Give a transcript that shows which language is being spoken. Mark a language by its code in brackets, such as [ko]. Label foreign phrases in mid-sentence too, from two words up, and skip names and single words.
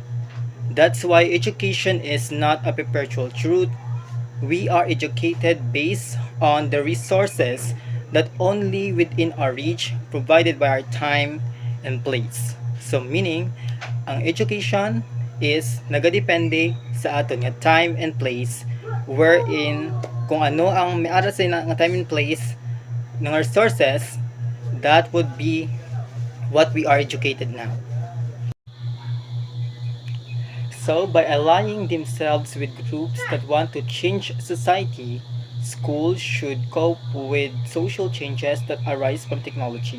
[en] That's why education is not a perpetual truth. We are educated based on the resources that only within our reach provided by our time and place. So meaning, ang education is [hil] nagadepende sa aton nga [en] time and place wherein [hil] kung ano ang may ara sa nga [en] time and place ng resources, that would be what we are educated now. So, by aligning themselves with groups that want to change society, schools should cope with social changes that arise from technology.